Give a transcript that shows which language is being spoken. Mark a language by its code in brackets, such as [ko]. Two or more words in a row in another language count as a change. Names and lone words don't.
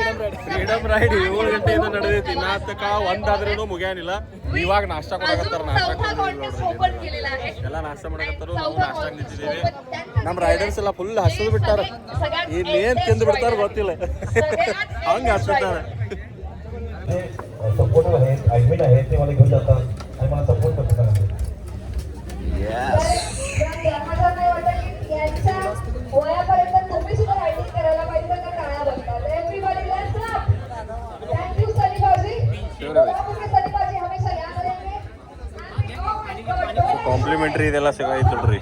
[kn] ಫ್ರೀಡಮ್ ರೈಡ್ 7 ಗಂಟೆಯಿಂದ ನಡೆದೈತಿ ನಾಟಕ ಒಂದಾದ್ರೂ ಮುಗ್ಯಾನಿಲ್ಲ. ಇವಾಗ ನಾಷ್ಟ ಕೊಡಕತ್ತಾರ. ಎಲ್ಲ ನಾಷ್ಟ ಮಾಡಕತ್ತಾರ. ನಾವು ನಾಷ್ಟ ನಿಂತಿದ್ದೀವಿ. ನಮ್ಮ ರೈಡರ್ಸ್ ಎಲ್ಲ ಫುಲ್ ಹಸಿದು ಬಿಟ್ಟಾರ. ಇಲ್ಲಿ ಏನ್ ತಿಂದು ಬಿಡ್ತಾರ ಗೊತ್ತಿಲ್ಲ. ಹಂಗ ಹಸ್ತಾರೆ. [mr] सपोर्टर आहेत ऍडमिट आहेत ते मला घेऊन जातात आणि मला सपोर्ट करतात. वयापर्यंत तुम्ही सुद्धा रायडिंग करायला पाहिजे तर टाळ्या बसतात. [en] Everybody let's clap. Thank you [hi] सलीबाजी. सलीबाजी हमेशा याद रहेंगे. [kn] कॉम्प्लिमेंटरी ಇದೆಲ್ಲ ಸಿಗೈತೆ ನೋಡ್ರಿ.